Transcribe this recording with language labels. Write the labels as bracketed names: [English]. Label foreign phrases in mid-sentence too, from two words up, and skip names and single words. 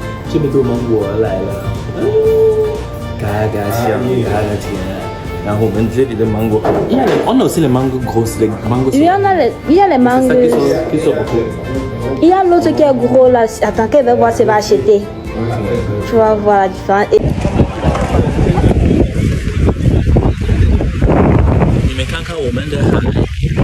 [Chinese] 这么多芒果来了，嘎嘎香，嘎嘎甜。然后我们这里的芒果， [French] on aussi les mangues grosses, les mangues. Il y a les mangues. Qui sont beaucoup. Il y a l'autre qui est gros là. Attends, qu'elle va voir si elle va acheter. Tu vas voir la différence. [Chinese] 你们看看我们的海。